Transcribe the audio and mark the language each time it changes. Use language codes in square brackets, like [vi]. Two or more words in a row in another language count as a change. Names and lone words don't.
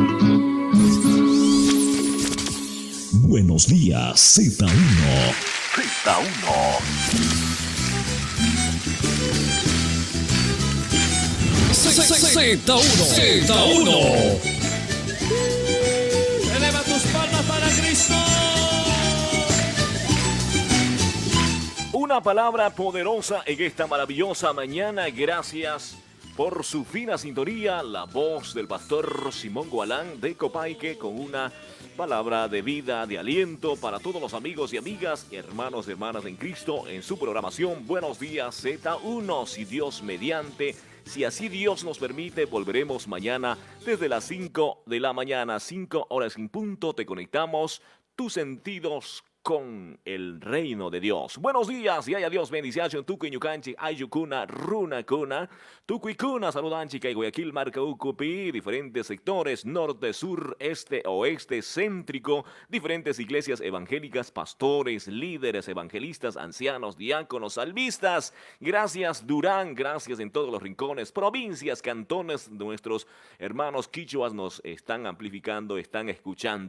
[es] Buenos días, Z1. Z1. Eleva tus palmas para Cristo. Una palabra poderosa en esta maravillosa mañana. Gracias por su fina sintonía. La voz del pastor Simón Gualán de Copaique con una palabra de vida, de aliento para todos los amigos y amigas, hermanos y hermanas en Cristo en su programación Buenos Días Z1. Si Dios mediante, si así Dios nos permite, volveremos mañana desde las 5 de la mañana, 5 horas en punto. Te conectamos tus sentidos con el reino de Dios. Buenos días y haya Dios bendición. [qu] Tucuy Ñucanchi, Ayucuna, Runa Cuna, Tucuy Cuna, Saludanchi, Guayaquil, Marca Ucupi, [es] diferentes sectores, norte, sur, este, oeste, céntrico, diferentes iglesias evangélicas, pastores, líderes, evangelistas, ancianos, diáconos, salvistas. Gracias Durán, gracias en todos los rincones, provincias, cantones, nuestros hermanos quichuas nos están amplificando, están escuchando.